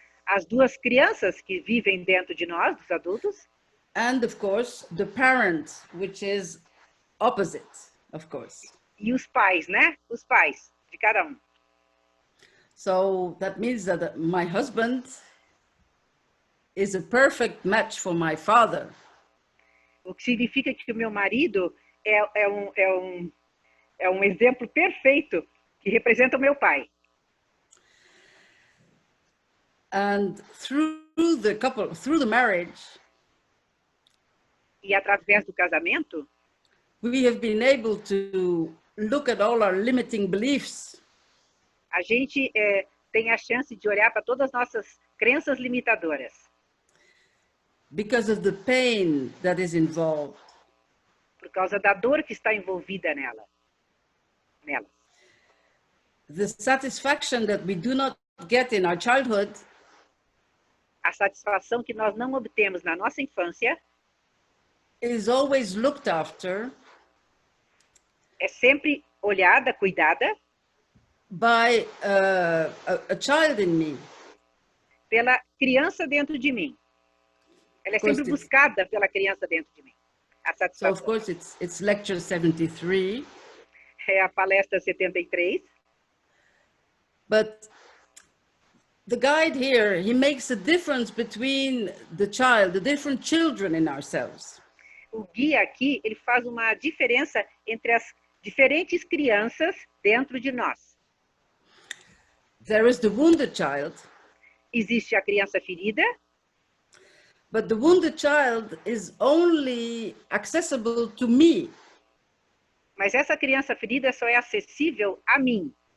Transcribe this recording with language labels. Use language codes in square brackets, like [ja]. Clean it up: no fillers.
[pt] As 2 crianças que vivem dentro de nós, dos adultos. [en] And of course, the parent, which is opposite, of course. [pt] E os pais, né? Os pais de cada um. [en] So that means that my husband is a perfect match for my father. [pt] O que significa que o meu marido é um exemplo perfeito que representa o meu pai. [en] And through the marriage, [pt] e através do casamento, [en] we have been able to look at all our limiting beliefs. [pt] A gente tem a chance de olhar para todas as nossas crenças limitadoras. [en] Because of the pain that is involved. [pt] Por causa da dor que está envolvida nela. [en] The satisfaction that we do not get in our childhood. [pt] A satisfação que nós não obtemos na nossa infância [en] is always looked after. [pt] É sempre olhada, cuidada. [en] By a child in me. [pt] Pela criança dentro de mim. Ela é sempre buscada pela criança dentro de mim. A satisfação. [en] So of course it's lecture 73. [pt] É a palestra 73. [en] But the guide here, he makes a difference between the different children in ourselves. [pt] O guia aqui, ele faz uma diferença entre as diferentes crianças dentro de nós. [en] There is the wounded child. [pt] Existe a criança ferida. [en] But the wounded child is only accessible to me. [pt] Mas essa criança ferida só é acessível a mim.